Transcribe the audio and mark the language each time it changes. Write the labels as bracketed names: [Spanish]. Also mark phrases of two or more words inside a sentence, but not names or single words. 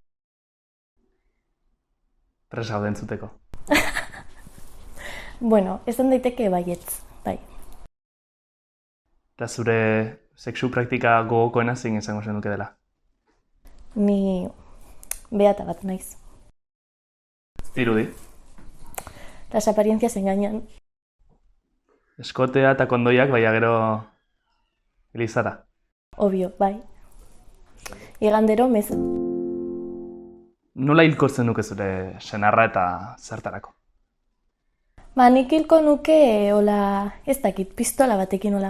[Basque] Presa gaude entzuteko. Bueno, esan daiteke baietz, bai. Eta zure sexu praktika gogokoena zein izango zen duke dela? Ni beata bat naiz. Dirudi? [Spanish] Las apariencias engañan. [Basque] Eskotea eta kondoiak, baina gero Elizara. Obvio, bai. Igandero meza. Nola hilko zenuke zure senarra eta zertarako? Nik hilko nuke, ez dakit, pistola batekin hola.